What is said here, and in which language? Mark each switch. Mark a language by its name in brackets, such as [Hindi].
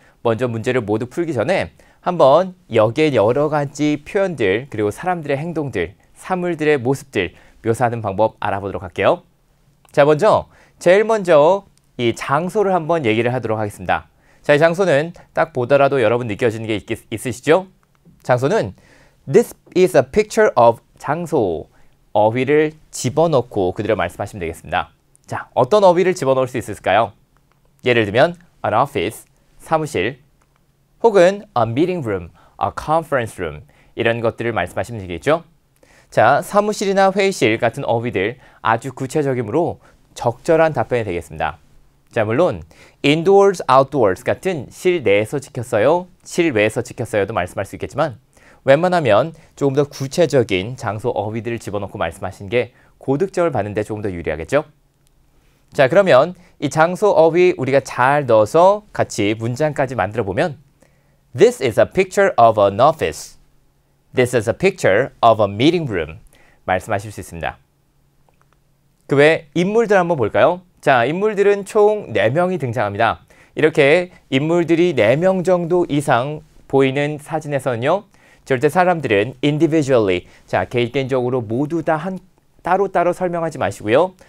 [Korean] 먼저 문제를 모두 풀기 전에 한번 여기에 여러 가지 표현들 그리고 사람들의 행동들 사물들의 모습들 묘사하는 방법 알아보도록 할게요. 자, 제일 먼저 이 장소를 한번 얘기를 하도록 하겠습니다. 자, 이 장소는 딱 보더라도 여러분 느껴지는 게 있으시죠? 장소는 [English] This is a picture of 장소. [Korean] 어휘를 집어넣고 그대로 말씀하시면 되겠습니다. 자, 어떤 어휘를 집어넣을 수 있을까요? 예를 들면 an office, 사무실, 혹은 [English] a meeting room, a conference room [Korean] 이런 것들을 말씀하시면 되겠죠? 자, 사무실이나 회의실 같은 어휘들 아주 구체적이므로 적절한 답변이 되겠습니다. 자, 물론 indoors, outdoors 같은 실내에서 지켰어요, 실외에서 지켰어요도 말씀할 수 있겠지만 웬만하면 조금 더 구체적인 장소 어휘들을 집어넣고 말씀하신 게 고득점을 받는 데 조금 더 유리하겠죠? 자, 그러면 이 장소 어휘 우리가 잘 넣어서 같이 문장까지 만들어 보면 [English] This is a picture of an office. This is a picture of a meeting room. [Korean] 말씀하실 수 있습니다. 그 외 인물들 한번 볼까요? 자, 인물들은 총 4명이 등장합니다. 이렇게 인물들이 4명 정도 이상 보이는 사진에서는요. 절대 사람들은 individually, 자, 개인적으로 모두 다 따로따로 설명하지 마시고요.